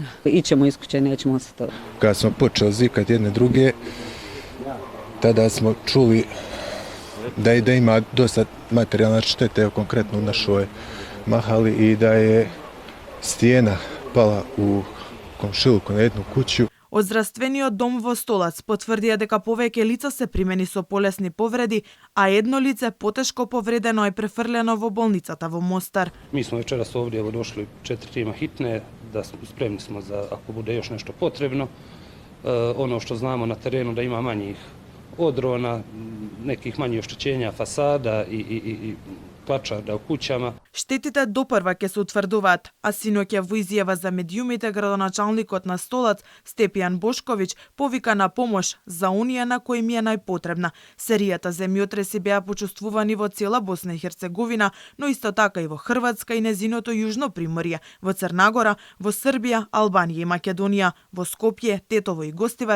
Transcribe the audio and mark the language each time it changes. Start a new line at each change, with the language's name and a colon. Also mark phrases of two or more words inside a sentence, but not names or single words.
Bosnian: Ićemo iz kuće, nećemo ostati. Kad smo počeli zikati jedne druge, tada smo čuli da ima dosta materijalne štete, konkretno u našoj mahali, i da je stijena pala u komšiluku na jednu kuću.
Macedonian: Од здравствениот дом во Столац потврдија дека повеќе лица се примени со полесни повреди, а едно лице потешко повредено е префрлено во болницата во Мостар.
Bosnian: Mi smo večeras ovdje došli 4 tima hitne, da spremni smo za ako bude još nešto potrebno. Ono što znamo na terenu da ima manjih odrona, nekih manjih oštećenja fasada i plačarda u kućama.
Macedonian: Штетите допрва ќе се утврдуваат, а синоќа во изјава за медиумите градоначалникот на Столац Степјан Бошковиќ повика на помош за оние на кои им е најпотребна. Серијата земјотреси беа почувствувани во цела Босна и Херцеговина, но исто така и во Хрватска и незиното јужно приморје, во Црна Гора, во Србија, Албанија и Македонија, во Скопје, Тетово и Гостивар.